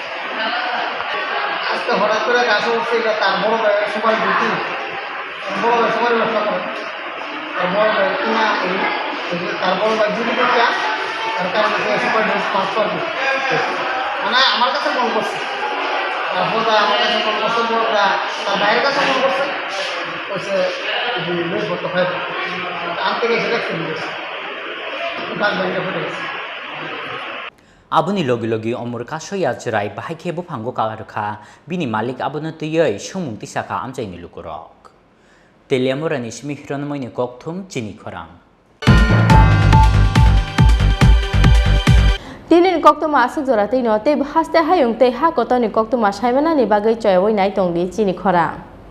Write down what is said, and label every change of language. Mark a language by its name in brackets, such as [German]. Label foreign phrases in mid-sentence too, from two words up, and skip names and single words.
[Bangla] আজকে হঠাৎ করে গাছ উঠছে এটা তার বড় ভাই সবাই দিচ্ছি বড় ভাই সবাই ব্যবসা করে আর বড় ভাই কিনা তার বড় ভাই জীবিকা তার কারণে সবাই পাস করবে মানে আমার কাছে ফোন করছে তারপর আমার কাছে ফোন করছে তার ভাইয়ের কাছে ফোন করছে বলছে বেশ ভর্ত হয় আনতে গেছে দেখতে দিয়েছে গাছ ভেঙে ফেটে গেছে [Kok Borok] Abuni logi logi omur kasoya jerai bahai khebo phango kalarkha bini malik abono tiyei sumung tisaka amchaini lukurok telemorani simi hironmoini kokthum Chini Khorang Tinin koktoma asuk jora tei no tei haste hayung tei ha kotoni koktoma saimana ni bagai choyoi nai tongdi Chini Khorang